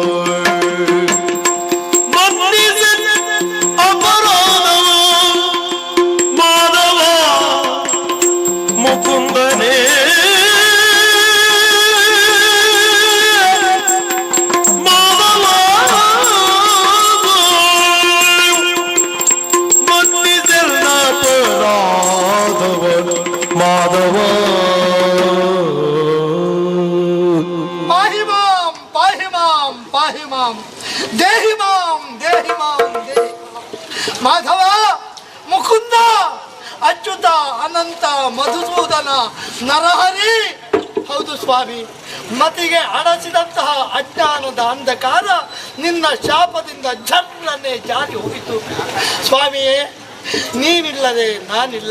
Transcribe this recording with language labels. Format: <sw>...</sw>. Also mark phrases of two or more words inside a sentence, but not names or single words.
<kn>ಅಪರಾಧವ ಮಾಧವ ಮುಕುಂದನೇ ಮಾಧವ ಮನ್ನಿಸೆಲ್ಲ ಅಪರಾಧವ ಮಾಧವ</kn> <sa>ಪಾಹಿ ಮಾಂ ಪಾಹಿ ಮಾಂ ಪಾಹಿ ಮಾಂ ದೇಹಿ ಮಾಂ ದೇಹಿ ಮಾಂ ದೇಹಿ ಮಾಂ.</sa> <kn>ಮಾಧವ, ಮುಕುಂದ, ಅಚ್ಯುತ, ಅನಂತ, ಮಧುಸೂದನ, ನರಹರಿ. ಹೌದು ಸ್ವಾಮಿ, ಮತಿಗೆ ಅಡಚಿದಂತಹ ಅಜ್ಞಾನದ ಅಂಧಕಾರ ನಿನ್ನ ಶಾಪದಿಂದ ಜರ್ರನ್ನೇ ಜಾರಿ ಹೋಯಿತು. ಸ್ವಾಮಿಯೇ, ನೀನಿಲ್ಲದೆ ನಾನಿಲ್ಲ.</kn>